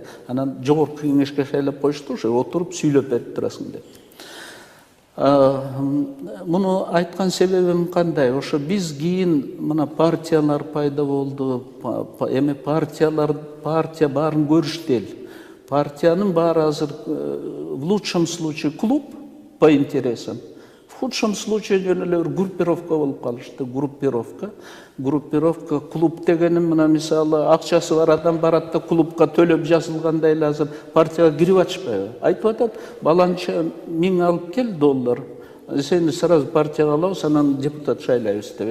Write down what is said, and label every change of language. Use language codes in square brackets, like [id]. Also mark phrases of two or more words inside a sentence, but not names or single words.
[ky] Анан жогорку кеңешке шайлап коюшту, ошо отуруп сүйлөп берип турасың деп. Муну айткан себебим кандай? Ошо биз кийин мына партиялар пайда болду. Эми партия баарын көрүштү эл. Партиянын баары азыр [ru] в лучшем случае клуб по интересам, в худшем случае [ky] жөн эле группировка болуп калышты. Группировка клуб дегеним мына мисалы акчасы бар адам барат да клубка төлөп жазылгандай эле азыр партияга кирип атышпайбы? Айтып атат, баланча 1000 алып кел доллар. Сени сразу партияга алабыз, анан депутат шайлайбыз деп.